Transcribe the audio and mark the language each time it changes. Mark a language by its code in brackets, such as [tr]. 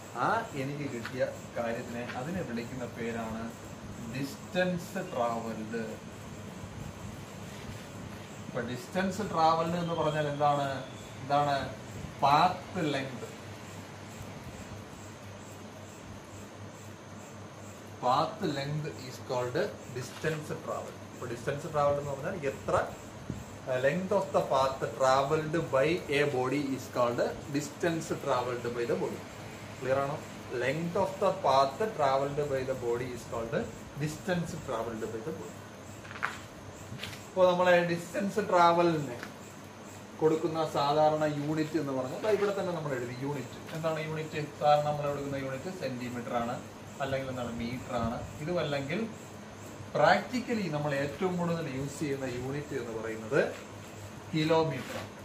[ml] ആ എനിക്ക് കിട്ടിയ കാര്യത്തിനെ, അതിനെ വിളിക്കുന്ന പേരാണ് ഡിസ്റ്റൻസ് ട്രാവൽഡ്. ഇപ്പൊ ഡിസ്റ്റൻസ് ട്രാവൽഡ് എന്ന് പറഞ്ഞാൽ എന്താണ്? [en] Path length. Path length is called distance travel. [ml] ഇപ്പൊ ഡിസ്റ്റൻസ് ട്രാവൽഡ് എന്ന് പറഞ്ഞാൽ എത്ര [en] length of the path traveled by a body is called distance traveled by the body. Clear ആണോ? Length of the path traveled by the body is called distance traveled by the body. [ml] അപ്പോൾ നമ്മളെ distance ട്രാവലിന് കൊടുക്കുന്ന സാധാരണ unit എന്ന് പറഞ്ഞാൽ ഇവിടെ തന്നെ നമ്മൾ എഴുതി. യൂണിറ്റ് എന്താണ്? യൂണിറ്റ് സാധാരണ നമ്മൾ എടുക്കുന്ന യൂണിറ്റ് സെന്റിമീറ്റർ ആണ്, അല്ലെങ്കിൽ എന്താണ്? മീറ്റർ ആണ്. ഇതുമല്ലെങ്കിൽ പ്രാക്ടിക്കലി നമ്മൾ ഏറ്റവും കൂടുതൽ യൂസ് ചെയ്യുന്ന യൂണിറ്റ് എന്ന് പറയുന്നത് കിലോമീറ്റർ.